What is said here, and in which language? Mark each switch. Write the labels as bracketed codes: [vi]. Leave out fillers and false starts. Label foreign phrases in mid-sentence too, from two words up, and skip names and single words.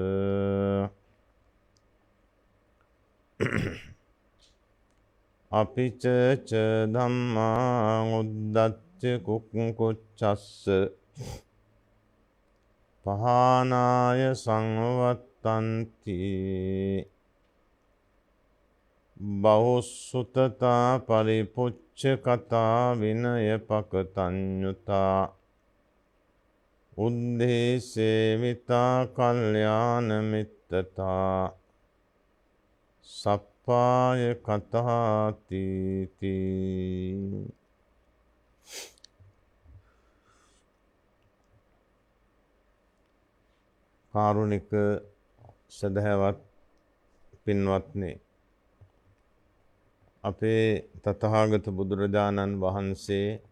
[pi] අපිච ච ධම්මා උද්දච්ච කුක්කුච්චස්ස පහනාය සංවත්තන්ති බහුසුතතා පරිපුච්ච කතා විනය පකතඤ්ඤුතා උද්දේසේවිතා කල්යාණ මිත්තතා සප්පාය කතාති [si] කාරුණික සදහැවත් පින්වත්නි, අපේ තථාගත බුදුරජාණන් වහන්සේ